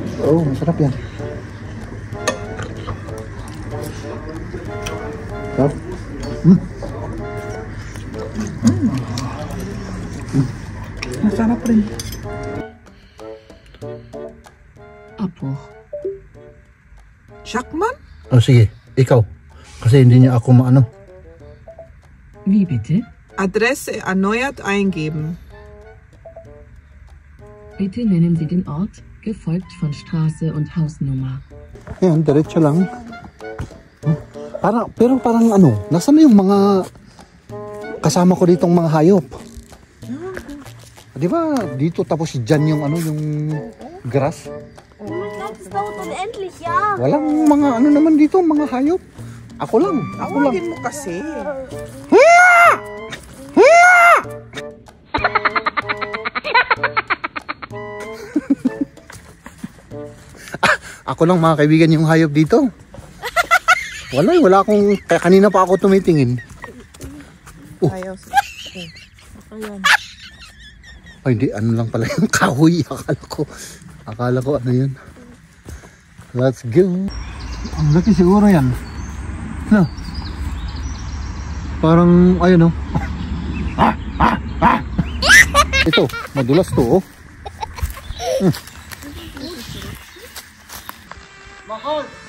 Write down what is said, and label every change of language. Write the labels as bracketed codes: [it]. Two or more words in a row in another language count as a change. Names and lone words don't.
[tl] Oh, masarap yan. Sarap. Masarap rin. Apo. Shakman? Oh, sige, ikaw. Kasi hindi niya ako maano. [de] Wie bitte? Adresse erneuert eingeben. Bitte nennen Sie den Ort, gefolgt von Straße und Hausnummer. [tl] Yan, diretso lang. Pero parang ano, nasaan na yung mga kasama ko ditong mga hayop? Di ba dito tapos dyan yung ano, yung grass? [de] Das dauert unendlich, ja. [tl] Walang mga ano naman dito, mga hayop. Ako lang. Awagin mo kasi. Ako lang mga kaibigan yung hayop dito. Wala akong, kaya kanina pa ako tumitingin. Ayaw. Ayan. Ay hindi, ano lang pala yung kahoy. Akala ko ano yun. [en] Let's go. [tl] Ang laki siguro yan. No. Parang ayun oh. Ito, madulas to oh. Mahal.